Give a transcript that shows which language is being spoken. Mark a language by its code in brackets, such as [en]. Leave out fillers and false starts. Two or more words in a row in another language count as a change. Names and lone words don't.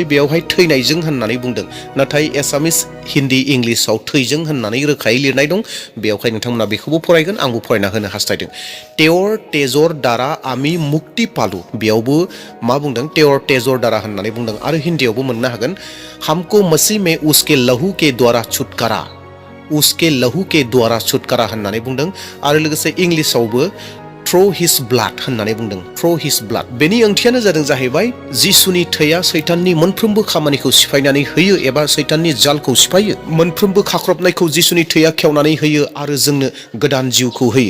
[brx] बेयावहाय थैनायजों होननानै बुंदों, नाथाय एसामिस, हिन्दी, इंलिसाव थैजों होननानै रोखायै लिरनाय दं। बेयावहाय नोंथांमोना बेखौबो फरायगोन, आंबो फरायना होनो हास्थायदों। [as] তেওঁৰ তেজৰ দ্বাৰা আমি মুক্তি পালো, [brx] बेयावबो मा बुंदों? [as] তেওঁৰ তেজৰ দ্বাৰা [brx] होननानै बुंदों आरो हिन्दीयावबो मोननो हागोन, [hi] हमको मसीह में उसके लहू के द्वारा छुटकारा, उसके लहू के द्वारा छुटकारा [brx] होननानै बुंदों आरो लोगोसे इंलिसावबो [en] through his blood [brx] होननानै बुंदों, [en] through his blood. [brx] बेनि ओंथियानो जादों जाहैबाय जिसुनि थैया सैताननि मोनफ्रोमबो खामानिखौ सिफायनानै होयो एबा सैताननि जालखौ सिफायो। मोनफ्रोमबो खाख्रबनायखौ जिसुनि थैया खेवनानै होयो आरो जोंनो गोदान जिउखौ होयो।